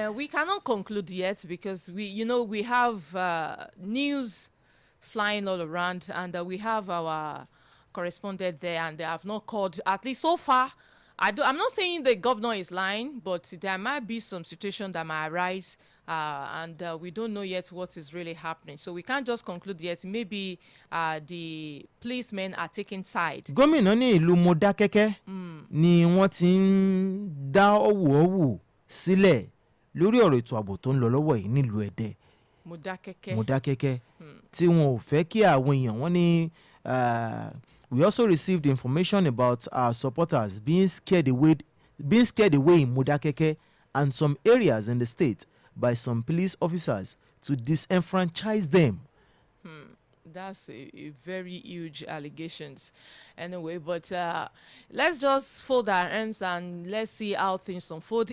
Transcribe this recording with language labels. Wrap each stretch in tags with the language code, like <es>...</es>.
<en>We cannot conclude yet, because we have news flying all around, and we have our correspondent there, and they have not called, at least so far. I'm not saying the governor is lying, but there might be some situation that might arise, and we don't know yet what is really happening. So we can't just conclude yet. Maybe the policemen are taking side.</en> <yo>Gómìnà ní ìlú Mọdákẹ́kẹ́ ni wọ́n ti ń dá ọ̀wọ̀ọ̀wọ̀ sílẹ̀ lórí ọ̀rọ̀ ètò ààbò tó ń lọ lọ́wọ́ yìí nílùú Ẹdẹ. Mọdákẹ́kẹ́ tí wọn ò fẹ́ kí àwọn èèyàn wọn ní.</yo> <en>We also received information about our supporters being scared away in Modakeke and some areas in the state by some police officers to disenfranchise them. That's a very huge allegations. Anyway, but let's just fold our hands and let's see how things unfold.</en>